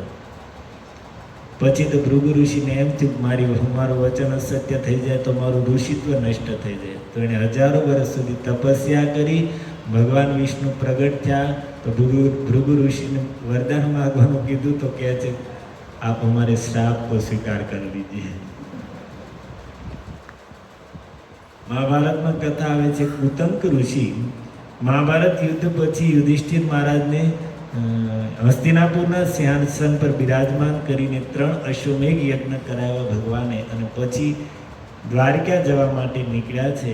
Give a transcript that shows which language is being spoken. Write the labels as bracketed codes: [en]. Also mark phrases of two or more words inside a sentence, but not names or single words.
[gu] પછી તો ભૃગુ ઋષિને એમ થયું મારું વચન અસત્ય થઈ જાય તો મારું ઋષિત્વ નષ્ટ થઈ જાય. તો એણે હજારો વર્ષ સુધી તપસ્યા કરી. ભગવાન વિષ્ણુ પ્રગટ થયા તો ભૃગુ ઋષિને વરદાન માગવાનું કીધું તો કહે છે આપ અમારે શ્રાપ [hi] को स्वीकार कर लीजिए. [gu] મહાભારતમાં કથા આવે છે કુતંક ઋષિ મહાભારત યુદ્ધ પછી યુધિષ્ઠિર મહારાજને હસ્તિનાપુરના સિંહાસન પર બિરાજમાન કરીને 3 અશ્વમેઘ યજ્ઞ કરાવ્યા ભગવાને, અને પછી દ્વારકા જવા માટે નીકળ્યા છે.